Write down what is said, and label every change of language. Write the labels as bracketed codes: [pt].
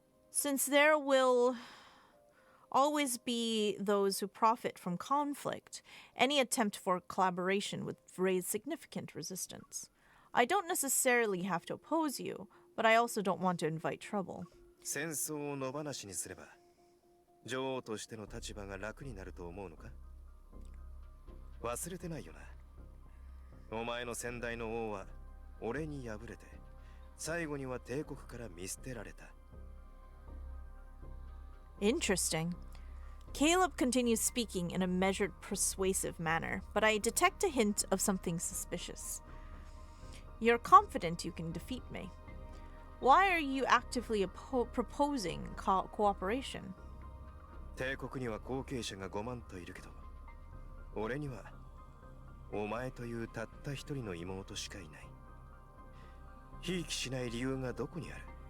[en] Since there will always be those who profit from conflict, any attempt for collaboration would raise significant resistance. I don't necessarily have to oppose you, but I also don't want to invite trouble. [ja] 戦争を野放しにすれば、女王としての立場が楽になると思うのか？忘れてないよな。お前の先代の王は俺に敗れて、最後には帝国から見捨てられた。 [en] Interesting. Caleb continues speaking in a measured, persuasive manner, but I detect a hint of something suspicious. You're confident you can defeat me. Why are you actively proposing cooperation? [ja] 帝国には後継者が5万といるけど、俺にはお前というたった一人の妹しかいない。ひいきしない理由がどこにある？